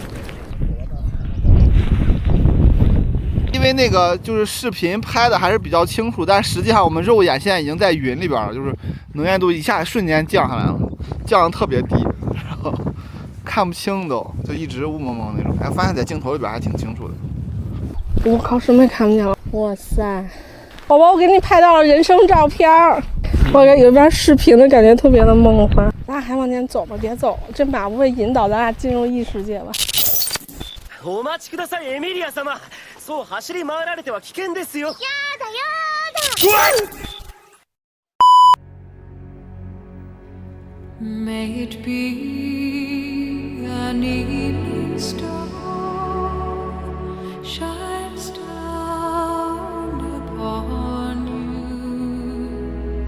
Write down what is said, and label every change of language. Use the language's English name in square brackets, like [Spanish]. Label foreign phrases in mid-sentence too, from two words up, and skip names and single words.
[Chinese] 因为那个就是视频拍的还是比较清楚，但实际上我们肉眼现在已经在云里边了，就是能见度一下瞬间降下来了，降得特别低，然后看不清都，就一直雾蒙蒙那种。哎，发现在镜头里边还挺清楚的。我靠，什么也看不见了！哇塞，宝宝，我给你拍到了人生照片儿。我感觉有边视频的感觉特别的梦幻。咱俩还往前走吧，别走，这马不会引导咱俩进入异世界吧？ [Japanese] お待ちください、エミリア様。そう走り回られては危険ですよ。やだやだ。 [English] May it be an evening star shines down upon you.